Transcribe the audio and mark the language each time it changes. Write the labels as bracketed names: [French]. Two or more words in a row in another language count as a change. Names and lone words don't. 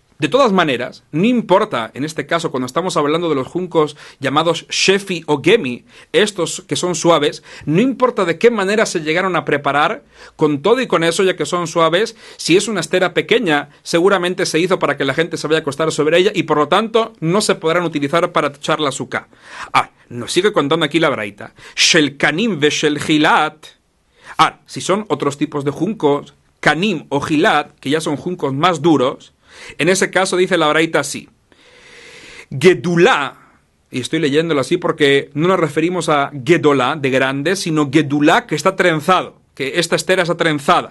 [Spanish] De todas maneras, no importa, en este caso, cuando estamos hablando de los juncos llamados shefi o gemi, estos que son suaves, no importa de qué manera se llegaron a preparar, con todo y con eso, ya que son suaves, si es una estera pequeña, seguramente se hizo para que la gente se vaya a acostar sobre ella y por lo tanto no se podrán utilizar para echar la azúcar. Nos sigue contando aquí la braita. [Hebrew] של קנים ושל גילת. [Spanish] Si son otros tipos de juncos, kanim o gilat, que ya son juncos más duros, en ese caso dice la braita así: Gedulá, y estoy leyéndolo así porque no nos referimos a Gedolá, de grande, sino Gedulá, que está trenzado, que esta estera está trenzada.